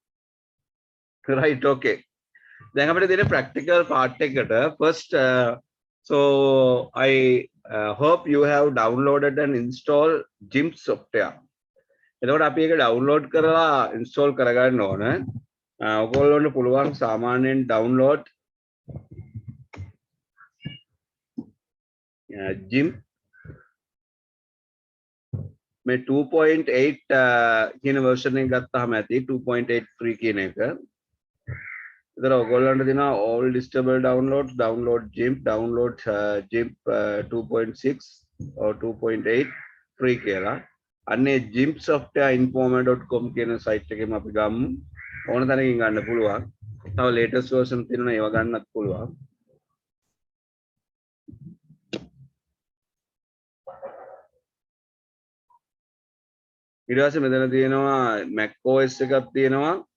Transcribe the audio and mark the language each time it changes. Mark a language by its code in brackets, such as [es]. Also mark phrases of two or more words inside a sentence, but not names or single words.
[en] right, okay. [si] දැන් අපිට දෙන [en] practical part එකට first So I hope you have downloaded and installed GIMP software. [si] එතකොට අපි ඒක download කරලා install කරගන්න ඕන. ඔයගොල්ලන්ට පුළුවන් සාමාන්‍යයෙන් download GIMP මේ 2.8 කියන version එක ගත්තාම ඇති 2.8 free කියන එක. ඉතින් ඔයගොල්ලන්ට දෙනවා [en] all listable downloads, download GIMP, download GIMP 2.6 or 2.8 free [si] කියලා. අන්නේ gimpsoftwareinformer.com කියන site එකෙම අපි ගමු. ඕන තැනකින් ගන්න පුළුවන්. තව [en] latest version [si] තියෙනවා ඒව ගන්නත් පුළුවන්. ඊට පස්සේ මෙතන තියෙනවා Mac OS එකක් තියෙනවා.